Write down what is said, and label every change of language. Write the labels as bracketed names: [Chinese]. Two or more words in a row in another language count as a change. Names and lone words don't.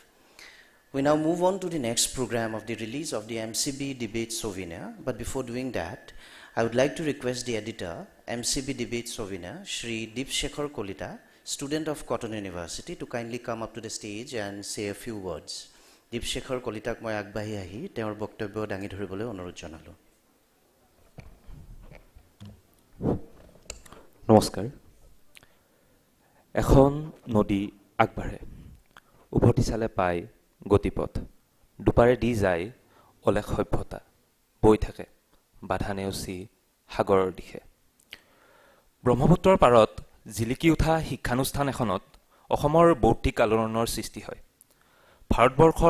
[English] We now move on to the next program of the release of the MCB Debate Souvenir. But before doing that, I would like to request the editor, MCB Debate Souvenir, Shri Deepshekhar Kolita, student of Cotton University, to kindly come up to the stage and say a few words. [Assamese] দীপশেখৰ কলিতাক মই আগবাহি আহি তেওঁৰ বক্তব্য দাঙি ধৰিবলৈ অনুৰোধ জনালোঁ. নমস্কাৰ এখন নদী আগবাঢ়ে উভতি চালে পায় গতিপথ দুপাৰে দি যায় অলেখ সভ্যতা বৈ থাকে বাধা নেওচি সাগৰৰ দিশে ব্ৰহ্মপুত্ৰৰ পাৰত জিলিকি উঠা শিক্ষানুষ্ঠান এখনত অসমৰ বৌদ্ধিক আলোড়নৰ সৃষ্টি হয় ভাৰতবৰ্ষৰ